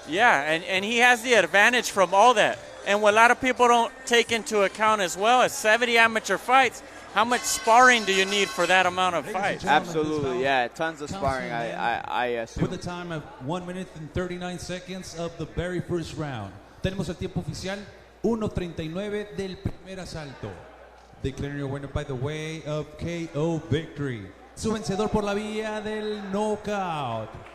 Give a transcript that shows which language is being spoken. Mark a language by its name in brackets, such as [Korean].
[English] Yeah, and he has the advantage from all that. And what a lot of people don't take into account as well is 70 amateur fights. How much sparring do you need for that amount of fights? Absolutely, yeah. Tons of sparring, I assume. With a time of 1 minute and 39 seconds of the very first round. [Spanish] Tenemos el tiempo oficial 1:39 del primer asalto. [English] Declaring your winner by the way of KO victory. [Spanish] Su vencedor por la vía del knockout.